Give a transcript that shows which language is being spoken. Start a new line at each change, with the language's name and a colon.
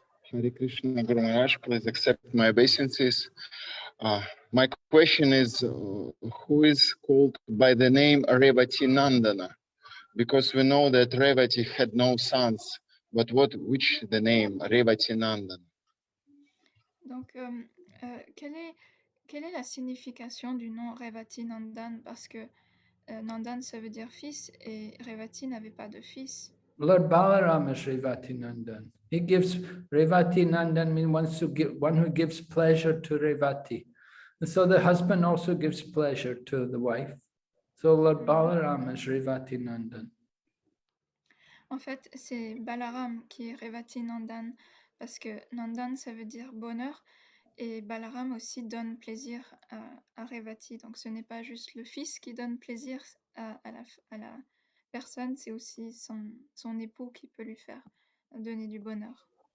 English: Hare Krishna, Guru Maharaj, please accept my obeisances. My question is, who is called by the name Revati Nandana? Because we know that Revati had no sons, but which the name Revati Nandana?
French: Donc, quelle est la signification du nom Revati Nandan? Parce que Nandan, ça veut dire fils, et Revati n'avait pas de fils.
English: Lord Balaram is Revati Nandan. He gives Revati Nandan means one who gives pleasure to Revati. And so the husband also gives pleasure to the wife. So Lord Balaram is Revati Nandan.
French: En fait, c'est Balaram qui est Revati Nandan, parce que Nandan, ça veut dire bonheur, et Balaram aussi donne plaisir à Revati. Donc ce n'est pas juste le fils qui donne plaisir à la personne, c'est aussi son époux qui peut lui faire donner du bonheur.